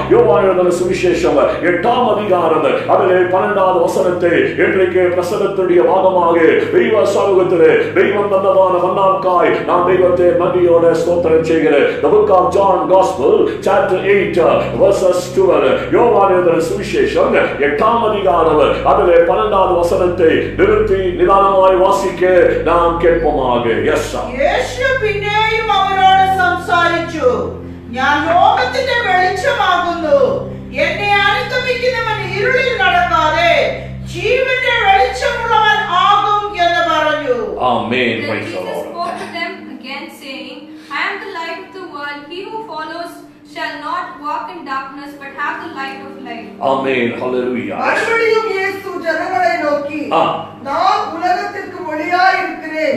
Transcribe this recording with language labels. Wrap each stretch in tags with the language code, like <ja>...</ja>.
<ta>யோவான் எழுதின சுவிசேஷம் 8ஆம் அதிகாரம் அதிலே 12வது வசனத்தை இன்றைக்கு பிரசங்கத்தில் பாகமாக தெய்வ சமூகத்திலே தெய்வம் தந்ததான மன்னாவுக்காய் நாம் தெய்வத்தை நன்றியோட ஸ்தோத்திரம் செய்கிறேன்.</ta> <en>The book of John Gospel chapter 8 verses 12.</en> <ta>யோவான் எழுதின சுவிசேஷம் 8ஆம் அதிகாரம் அதிலே 12வது வசனத்தை நிறுத்தி நிதானமாய் வாசிக்க நாம் கேட்போமாக.</ta> <en>Yes sir.</en> <ml>യേശു പിന്നെയും അവരോട് സംസാരിച്ചു, ഞാൻ ലോകത്തിന്റെ വെളിച്ചമാകുന്നു. എന്നെ അനുഗമിക്കുന്നവൻ ഇരുളിൽ നടക്കാതെ ജീവന്റെ വെളിച്ചമുള്ളവൻ ആകും എന്ന് പറഞ്ഞു. ആമേൻ.</ml> <en>Then Jesus spoke to them again, saying, I am the light of the world. He who follows shall not walk in darkness, but have the light of life. Amen. Hallelujah.</en> <ta>மறுபடியும் இயேசு ஜனங்களை நோக்கி, நான் உலகத்திற்கு ஒளியாய் இருக்கிறேன்.</ta>